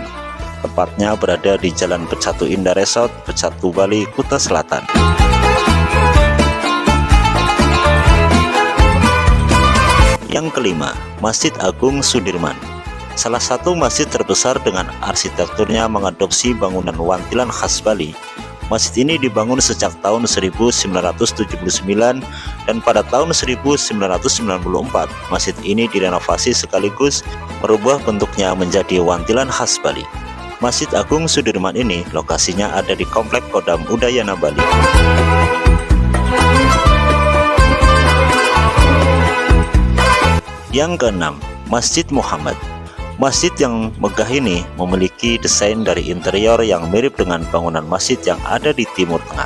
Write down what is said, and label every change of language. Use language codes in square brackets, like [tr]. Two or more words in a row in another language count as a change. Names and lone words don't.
[id] Tepatnya berada di Jalan Pecatu Indah Resort, Pecatu, Bali, Kuta Selatan. Yang kelima, Masjid Agung Sudirman. Salah satu masjid terbesar dengan arsitekturnya mengadopsi bangunan wantilan khas Bali. Masjid ini dibangun sejak tahun 1979 dan pada tahun 1994 masjid ini direnovasi sekaligus merubah bentuknya menjadi wantilan khas Bali. Masjid Agung Sudirman ini lokasinya ada di Komplek Kodam Udayana, Bali. Yang keenam, Masjid Muhammad. Masjid yang megah ini memiliki desain dari interior yang mirip dengan bangunan masjid yang ada di Timur Tengah.